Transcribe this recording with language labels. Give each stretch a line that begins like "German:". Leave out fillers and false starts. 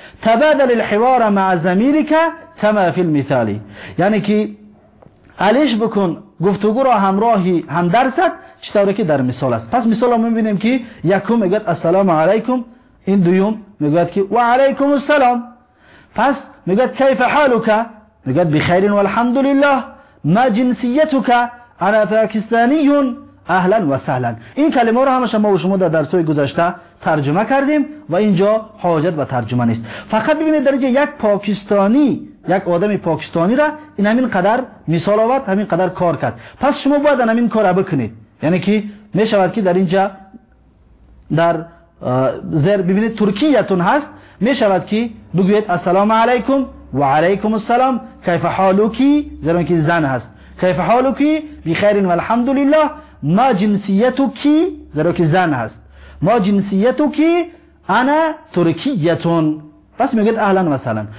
Arabic: تبادل الحوار مع زمیلک کما فی المثال
Persian: یعنی که علیش بکن گفتگو را همراهی همدرست، چطوره که در مثال است. پس مثال را میبینیم که یکم میگوید السلام علیکم، این دویم میگوید که و علیکم السلام. پس میگوید
Arabic: کیف حالک،
Persian: میگوید بخیر و الحمدلله.
Arabic: ما جنسيتك انا باكستاني اهلا وسهلا.
Persian: این کلمه رو هم شما و شما در درس‌های گذشته ترجمه کردیم و اینجا حاجت به ترجمه نیست. فقط ببینید درجه یک پاکستانی، یک آدم پاکستانی را این همین قدر مثال آورد، همین قدر کار کرد. پس شما باید همین کار را بکنید. یعنی که می شود که در اینجا در زیر ببینید ترکیتون هست، می شود که بگوید السلام علیکم و علیکم السلام،
Arabic: کیف حالوکی،
Persian: زیرا که زن هست، کیف حالوکی، بخیر و الحمد لله،
Arabic: ما جنسیتوکی،
Persian: زیرا که زن هست، ما جنسیتوکی،
Arabic: انا ترکیتون،
Persian: پس میگید
Arabic: اهلا و سهلا.